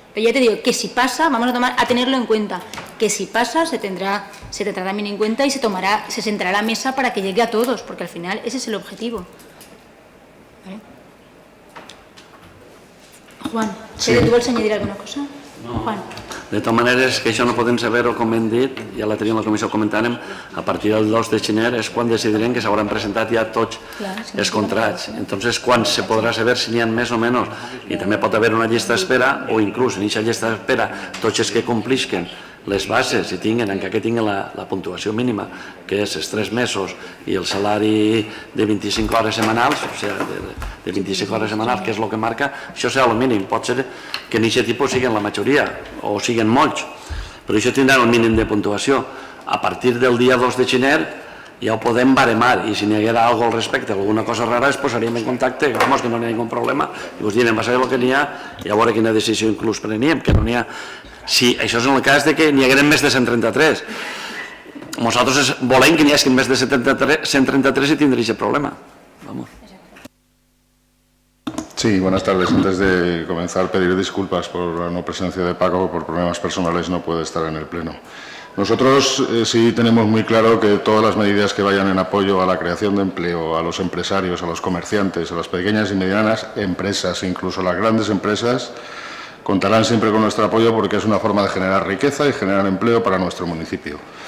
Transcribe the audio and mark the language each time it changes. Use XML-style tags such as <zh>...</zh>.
<es>Pero ya te digo que si pasa, vamos a tenerlo en cuenta. Que si pasa, se tendrá también en cuenta y se sentará a la mesa para que llegue a todos, porque al final ese es el objetivo. ¿Vale? Juan, sí. ¿tú</es> <ca>vols</ca> <es>añadir alguna cosa? No. Juan.</es> <ca>De totes maneres, que això no podem saber-ho, com hem dit, ja la teníem a la comissió comentàrem, a partir del 2 de gener és quan decidirem que s'hauran presentat ja tots els contrats. Entonces, quan se podrà saber si n'hi ha més o menys, i també pot haver una llista d'espera, o inclús en aquesta llista d'espera, tots els que complisquen les bases i tinguen, encara que tinguin la puntuació mínima, que és els 3 mesos, i el salari de 25 hores setmanals, o sigui, de 25 hores setmanals, que és el que marca, això serà el mínim. Pot ser que en aquest tipus siguin la majoria, o siguin molts, però això tindrà un mínim de puntuació. A partir del dia 2 de gener ja ho podem baremar, i si n'hi haguera alguna cosa al respecte, alguna cosa rara, es posaríem en contacte, vamos, que no hi ha cap problema, i us direm, va ser el que n'hi ha, i a veure quina decisió inclús preníem, que no n'hi ha. Si això és en el cas de que n'hi hagueren més de 133. Nosaltres volem que n'hi hagi més de 133 i tindrem aquest problema.</ca> <es>Vamos. Sí, buenas tardes. Antes de comenzar, pedir disculpas por la no presencia de Paco, por problemas personales no puede estar en el Pleno. Nosotros sí tenemos muy claro que todas las medidas que vayan en apoyo a la creación de empleo, a los empresarios, a los comerciantes, a las pequeñas y medianas empresas, incluso las grandes empresas, contarán siempre con nuestro apoyo porque es una forma de generar riqueza y generar empleo para nuestro municipio.</es>